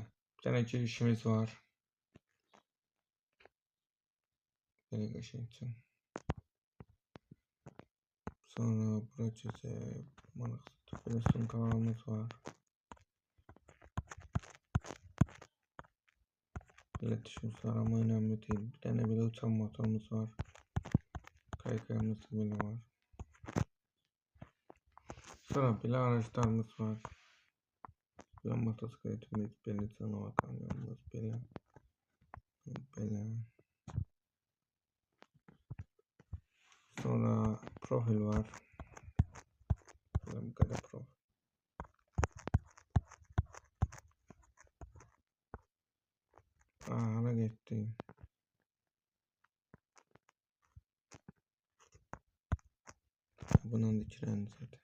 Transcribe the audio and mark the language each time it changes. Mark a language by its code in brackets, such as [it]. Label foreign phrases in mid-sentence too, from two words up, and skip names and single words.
[tr] Bir tane girişimiz var. [az] Belə qəşəngcə. Sonra bura keçək. Belə sumkalarımız var. Belə düşmüşlər [tr] ama önemli değil. Bir tane [az] belə uçan motorumuz var. Kaykayımız belə var. Sonra belə araçlarımız var. Belə motosikletimiz, belə canavar kamyonumuz, belə. Sonra profil var. [tr] Böyle bu kadar profil. Hala gitti. Bunun dikilerini zaten.